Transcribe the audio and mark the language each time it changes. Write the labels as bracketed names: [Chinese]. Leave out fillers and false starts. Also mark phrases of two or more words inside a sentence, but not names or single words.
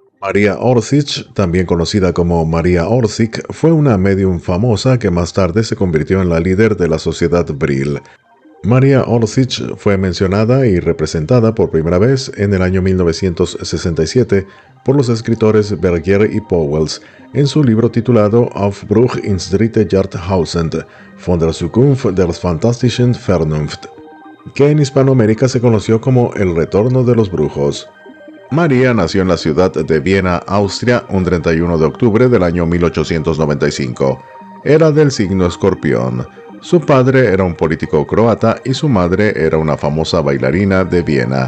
[Spanish] María Orsic, también conocida como María Orsic, fue una medium famosa que más tarde se convirtió en la líder de la sociedad Brill. María Orsic fue mencionada y representada por primera vez en el año 1967 por los escritores Bergier y Pauwels en su libro titulado Aufbruch ins dritte Jahrtausend von der Zukunft der fantastischen Vernunft, que en Hispanoamérica se conoció como El Retorno de los Brujos. María nació en la ciudad de Viena, Austria, un 31 de octubre del año 1895. Era del signo Escorpión. Su padre era un político croata y su madre era una famosa bailarina de Viena.